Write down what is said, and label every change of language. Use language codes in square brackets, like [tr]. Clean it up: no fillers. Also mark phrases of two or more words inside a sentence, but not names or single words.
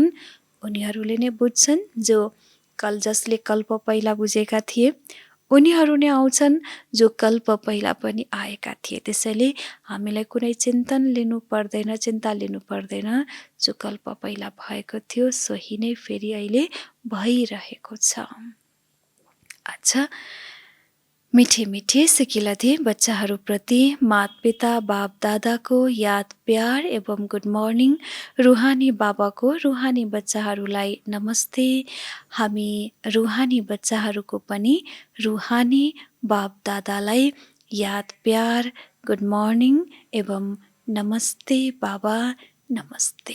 [ne] उनीहरूले नै बुझ्छन्, जसले कल्प पहिला बुझेका थिए उनीहरू नै आउँछन्, जो कल्प पहिला पनि आएका थिए। त्यसैले हामीलाई कुनै चिन्तन लिनु पर्दैन, चिन्ता लिनु पर्दैन। जो कल्प पहिला भएको थियो सोही नै फेरि अहिले भइरहेको छ। अच्छा, मिठे मिठे सिकिलथे बच्चाहरूप्रति माता-पिता बाप दादाको याद प्यार एवं [en] good morning. [ne] रुहानी बाबाको रुहानी बच्चाहरूलाई नमस्ते। हामी रुहानी बच्चाहरूको पनि रुहानी बाप दादालाई याद प्यार, [en] good morning [ne] एवं नमस्ते बाबा, नमस्ते।